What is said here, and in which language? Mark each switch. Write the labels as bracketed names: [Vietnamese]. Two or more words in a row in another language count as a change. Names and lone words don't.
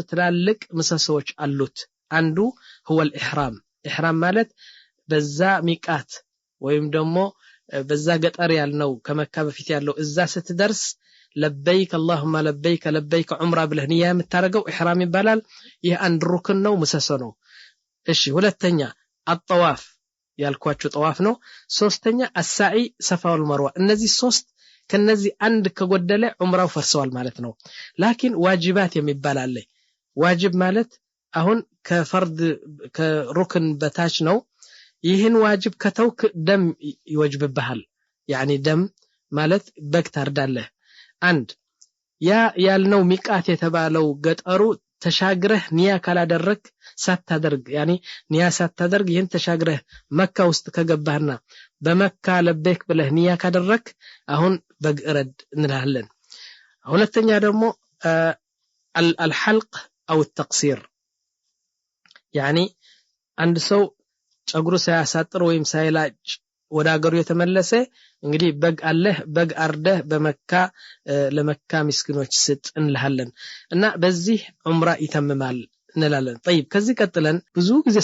[Amharic] ትላልቅ ምሰሶዎች አሉት አንዱ [Arabic] هو الاحرام [Amharic] احرام ማለት በዛ ሚቃት ወይም ደግሞ በዛ ገጠር ያልነው ከመካ በፊት ያለው እዛ ስትደርስ [Arabic] لبيك اللهم لبيك لبيك عمره [Amharic] ብለህ ንያ የምታረገው ኢህራም ይባላል ይህ አንድ ሩክን ነው ምሰሶ ነው እሺ ሁለተኛ الطواف ያልኳችሁ ጠዋፍ ነው ሶስተኛ [Arabic] السعي صفا والمروه [Amharic] እነዚህ 3 ከነዚህ አንድ ከጎደለ ዑምራው ፈርሰዋል ማለት ነው ላኪን ዋጅባት የሚባል አለ ዋጅብ ማለት አሁን ከፈርድ ከሩክን በታች ነው ይህን ዋጅብ ከተውክ ደም ይወጅብብሃል يعني ደም ማለት በግ ታርዳለህ አንድ ያ ያልነው ሚቃት የተባለው ገጠሩ ተሻግረህ ንያ ካላደረክ ሳታደርግ يعني ንያ ሳታደርግ ይህን ተሻግረህ መካ ውስጥ ከገባህና በመካ ለበክ ብለህ ንያ ካደረክ አሁን በግ እረድ እንላለን ሁለተኛ ደግሞ [Arabic] الحلق او التقصير [Amharic] يعني አንድ ሰው ጸጉሩ ሳያሳጥር ወይም ሳይላጭ ወደ አገሩ የተመለሰ እንግዲህ በግ አለህ በግ አርደህ በመካ ለመካ ምስኪኖች ስጥ እንልሃለን እና በዚህ ዑምራ ይተምማል እንላለን طيب ከዚህ ቀጥለን ብዙ ጊዜ